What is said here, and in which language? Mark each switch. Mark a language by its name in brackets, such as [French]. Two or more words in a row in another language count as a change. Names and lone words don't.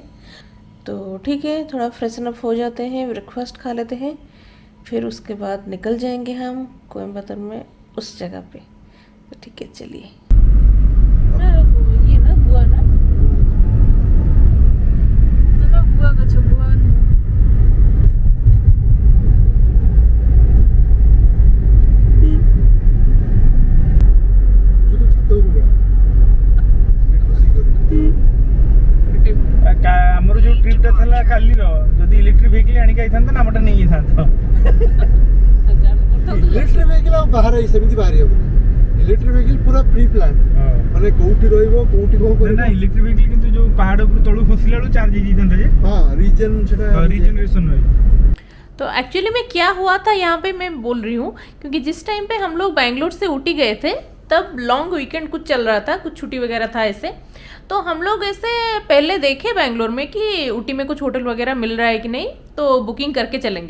[Hindi] तो ठीक है, थोड़ा [English] freshen up [Hindi] हो जाते हैं, ब्रेकफास्ट खा लेते हैं, फिर उसके बाद निकल जाएंगे हम कोयम्बतूर में उस जगह पे। तो ठीक है, चलिए। ये ना गुआ ना गुआ का गुआ [Odia] ଆମର ଯୋଉ ଟ୍ରିପଟା ଥିଲା କାଲିର, ଯଦି [English] electric vehicle [Odia] ଆଣିକି ଆଇଥାନ୍ତା ନା ଆମଟା ନେଇ ଯାଇଥାନ୍ତା। [English] electric vehicle [Odia] ଆଉ ବାହାରେ ସେମିତି ବାହାରି ହବନି। [English] electric vehicle [Odia] ପୁରା [English] pre plan, [Odia] ମାନେ କୋଉଠି ରହିବ କୋଉଠି କଣ କରିବ। ନା [English] electric vehicle [Odia] କିନ୍ତୁ ଯୋଉ ପାହାଡ ଉପରୁ ତଳୁ ଖସିଲା ବେଳୁ ଚାର୍ଜ ହେଇଯାଇଥାନ୍ତା ଯେ। ହଁ, ରିଜन ସେଟା ରିଜनरेशन ହୁଏ। [Hindi] तो एक्चुअली में क्या हुआ था यहाँ पे मैं बोल रही हूँ, क्योंकि जिस टाइम पे हम लोग बैंगलोर से ऊटी गए थे तब [English] long weekend [Hindi] कुछ चल रहा था, कुछ छुट्टी वगैरह था ऐसे। तो हम लोग ऐसे पहले देखे बैंगलोर में कि ऊटी में कुछ होटल वगैरह मिल रहा है कि नहीं, तो बुकिंग करके चलेंगे।